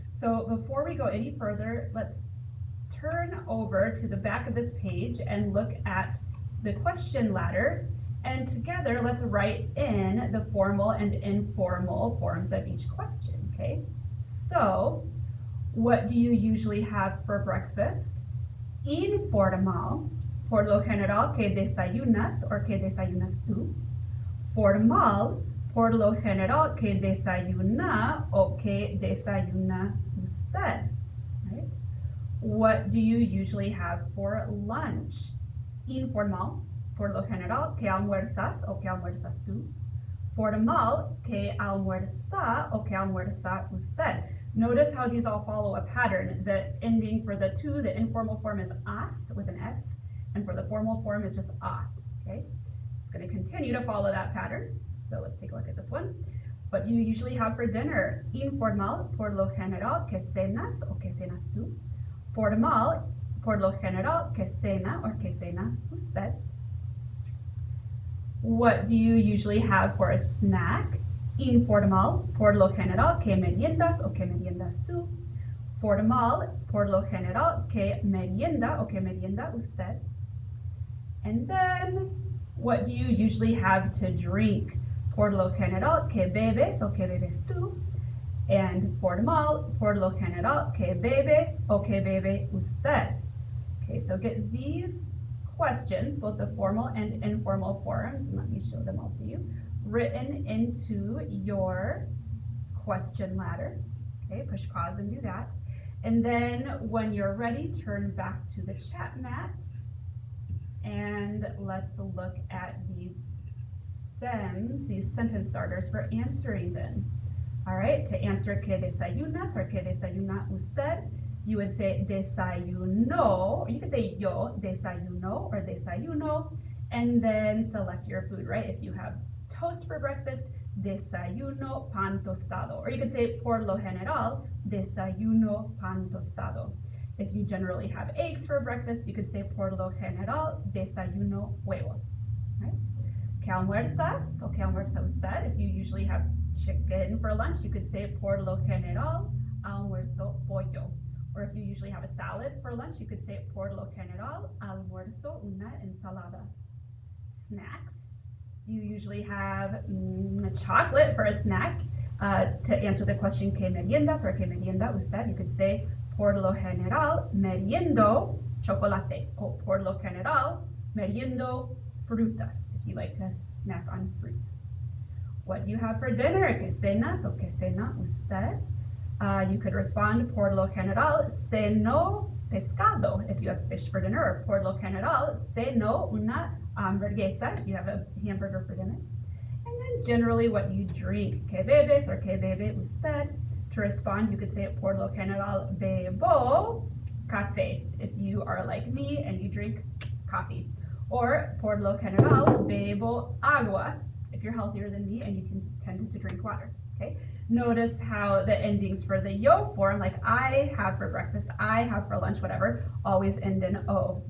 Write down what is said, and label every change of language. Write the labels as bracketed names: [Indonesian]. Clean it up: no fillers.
[English] So before we go any further, let's turn over to the back of this page and look at the question ladder. And together, let's write in the formal and informal forms of each question, okay? So, what do you usually have for breakfast? [Spanish] Informal, por lo general, ¿qué desayunas or qué desayunas tú? Formal, por lo general, ¿qué desayuna o qué desayuna usted? [English] Right? What do you usually have for lunch? [Spanish] Informal, por lo general, ¿qué almuerzas o qué almuerzas tú? Formal, ¿qué almuerza o qué almuerza usted? [English] Notice how these all follow a pattern. The ending for the to, the informal form is as with an S, and for the formal form is just a, okay? It's going to continue to follow that pattern. So let's take a look at this one. What do you usually have for dinner? [Spanish] Informal, por lo general, ¿qué cenas o qué cenas tú? Formal, por lo general, ¿qué cena or qué cena usted? [English] What do you usually have for a snack? [Spanish] Informal, por lo general, ¿qué meriendas o qué meriendas tú? Formal, por lo general, ¿qué merienda o qué merienda usted? [English] And then, what do you usually have to drink? [Spanish] Por lo general, ¿qué bebes o qué bebes tú? [English] And formal, [Spanish] por lo general, ¿qué bebe o qué bebe usted? [English] Okay, so get these questions, both the formal and informal forms, and let me show them all to you, written into your question ladder. Okay, push pause and do that. And then when you're ready, turn back to the chat mat and let's look at these stems, these sentence starters for answering them. All right, to answer [Spanish] ¿qué desayunas or qué desayuna usted? [English] You would say desayuno, or you could say [Spanish] yo desayuno or desayuno, [English] and then select your food, right? If you have toast for breakfast, [Spanish] desayuno pan tostado, [English] or you could say [Spanish] por lo general, desayuno pan tostado. [English] If you generally have eggs for breakfast, you could say [Spanish] por lo general, desayuno huevos, [English] right? [Spanish] ¿Qué almuerzas o qué almuerza usted? [English] If you usually have chicken for lunch, you could say [Spanish] por lo general, almuerzo pollo. [English] Or if you usually have a salad for lunch, you could say [Spanish] por lo general, almuerzo una ensalada. [English] Snacks, you usually have chocolate for a snack. To answer the question, [Spanish] ¿qué meriendas or qué merienda usted? [English] You could say [Spanish] por lo general, meriendo chocolate. O por lo general, meriendo fruta, [English] if you like to snack on fruit. What do you have for dinner? [Spanish] ¿Qué cenas o qué cena usted? [English] You could respond [Spanish] por lo general, ceno pescado [English] if you have fish for dinner, or [Spanish] por lo general, ceno una hamburguesa [English] if you have a hamburger for dinner. And then generally, what do you drink? [Spanish] ¿Qué bebes or qué bebe usted? [English] To respond, you could say [Spanish] por lo general, bebo café [English] if you are like me and you drink coffee. Or [Spanish] por lo general, bebo agua [English] if you're healthier than me and you tend to drink water, okay? Notice how the endings for the yo form, like I have for breakfast, I have for lunch, whatever, always end in o.